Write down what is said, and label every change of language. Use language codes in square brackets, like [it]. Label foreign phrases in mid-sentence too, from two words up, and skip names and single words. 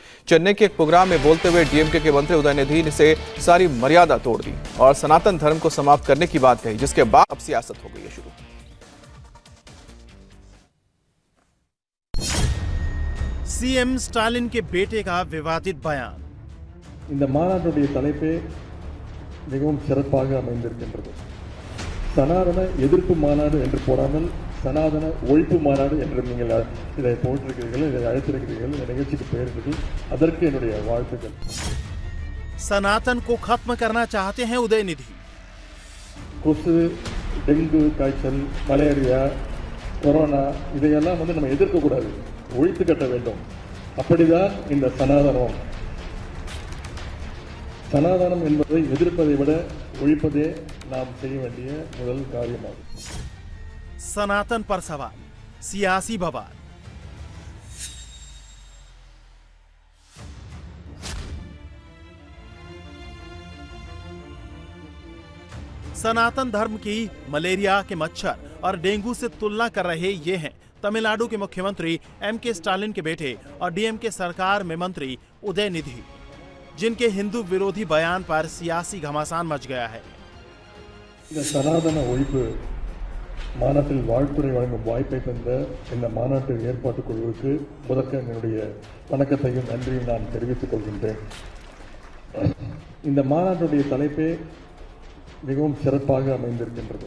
[hi] चेन्नई के एक प्रोग्राम में बोलते हुए डीएमके के मंत्री उदयनिधि से सारी मर्यादा तोड़ दी और सनातन धर्म को समाप्त करने की बात कही, जिसके बाद अब सियासत हो गई है शुरू। सीएम स्टालिन के बेटे का विवादित बयान। [ta] இந்த மாநாட்டுடைய தலைப்பே மிகவும் சிறப்பாக அமைந்திருக்கின்றது. சனாதன எதிர்ப்பு மாநாடு என்று போடாமல் சனாதன ஒழிப்பு மாநாடு என்று நீங்கள் இதை போட்டிருக்கிறீர்கள், இதை அழைத்திருக்கிறீர்கள். இந்த நிகழ்ச்சிக்கு பெயரிட்டது அதற்கு என்னுடைய வாழ்த்துக்கள். [hi] सनातन को खत्म करना चाहते हैं उदयनिधि। [ta] கொசு, டெங்கு காய்ச்சல், மலேரியா, கொரோனா இதையெல்லாம் நம்ம எதிர்க்க கூடாது, ஒழித்து கட்ட வேண்டும். அப்படிதான் இந்த சனாதனம் என்பதை எதிர்ப்பதை விட ஒழிப்பதே நாம் செய்ய வேண்டிய முதல் காரியமாகும். [hi] सनातन पर सवाल, सियासी बवाल। सनातन धर्म की मलेरिया के मच्छर और डेंगू से तुलना कर रहे ये हैं तमिलनाडु के मुख्यमंत्री एमके स्टालिन के बेटे और डीएमके सरकार में मंत्री उदयनिधि, जिनके हिंदू विरोधी बयान पर सियासी घमासान मच गया है। [ta] இந்த சனாதன ஒழிப்பு மாநாட்டில் வாழ்த்துரை வழங்கும் வாய்ப்பை தந்த இந்த மாநாட்டு ஏற்பாட்டு குழுவுக்கு முதற்க என்னுடைய வணக்கத்தையும் நன்றியும் நான் தெரிவித்துக் கொள்கின்றேன். இந்த மாநாட்டுடைய தலைப்பே மிகவும் சிறப்பாக அமைந்திருக்கின்றது.